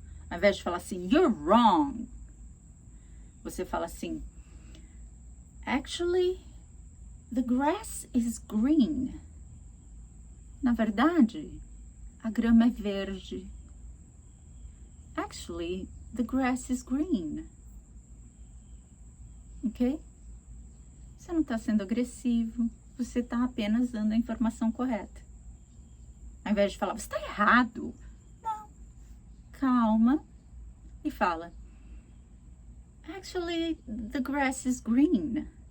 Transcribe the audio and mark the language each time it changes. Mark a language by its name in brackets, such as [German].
[Portuguese] Ao invés de falar assim, [English] you're wrong, [Portuguese] você fala assim, [English] actually, the grass is green. [Portuguese] Na verdade, a grama é verde. [English] Actually, the grass is green. Ok? [Portuguese] Você não está sendo agressivo, você está apenas dando a informação correta. Ao invés de falar, você está errado. Não. Calma e fala, [English] actually, the grass is green.